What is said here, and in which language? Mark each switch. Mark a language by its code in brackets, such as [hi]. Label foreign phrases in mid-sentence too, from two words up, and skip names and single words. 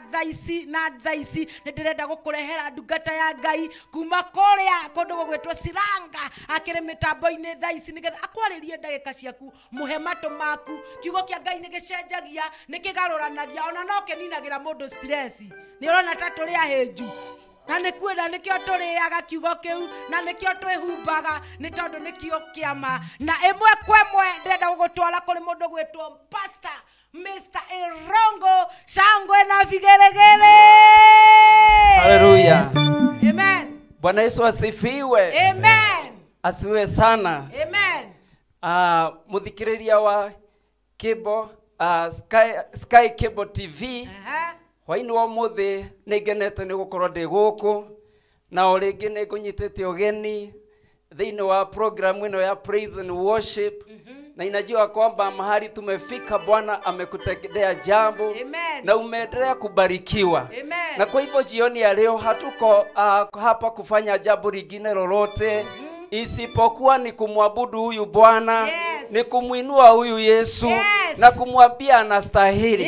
[ki] thaici na thaici nindirenda gukurehera ndungata ya Ngai kuma kuria kundu gugwitwo Siranga akire mitambo-ini thaici nigetha akwaririe ndagika ciaku muhe matu maku kiugo kia Ngai nigicenjagia nikigaruranagia ona no kininagira mundu stress ni urona ta turi ahenju na nikwira nikio turiaga kiugo kiu na nikio twihumbaga ni tondu nikio kiama na emwe kwemwe ndenda gugutwara kuri mundu gwitwo Pastor Mr. [sw] Irongo shangwe na vigeregere. Hallelujah. Amen. Bwana Yesu asifiwe. Amen. Asiwe sana. Amen. [ki] Muthikiriria wa Cable Sky Cable TV. Hwaini wa muthi nigenete ni gukorwo ndi guku na oringi ni ngunyitete ogeni thiini wa program ino ya [en] praise and worship. [sw] Na inajua kwamba mahali tumefika Bwana amekutendea jambo. Amen. Na umeendelea kubarikiwa. Amen. Na kwa hivyo jioni ya leo hatuko hapa kufanya jambo lingine lolote isipokuwa ni kumwabudu huyu Bwana, ni kumuinua huyu Yesu, na kumwambia anastahili.